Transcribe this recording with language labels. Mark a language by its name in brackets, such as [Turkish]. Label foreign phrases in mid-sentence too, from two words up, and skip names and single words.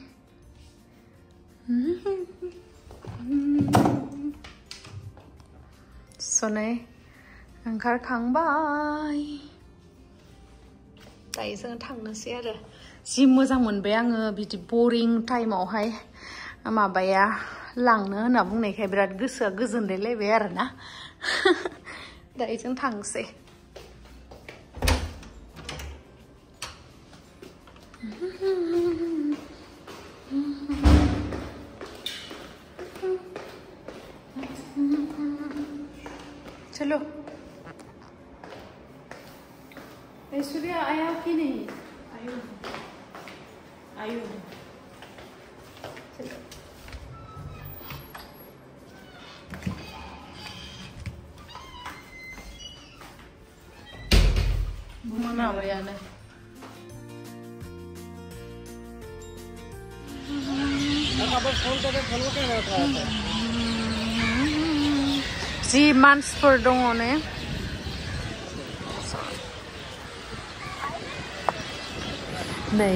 [Bodo] स' नै ओंखारखांबाय दायो जों थांनोसै आरो जि मोजां मोनबाय आङो बिदि बोरिं टाइमावहाय माबाया लांनो होनना बुंनायखाय बिराद गोसोआ गोजोनलायलायबाय आरोना दायो जों थांसै [Hindi] चलो ऐश्वर्या आया कि नहीं आयु आयु चलो [Bodo] मोनाबायानो जि मानसिफोर दङ ने नै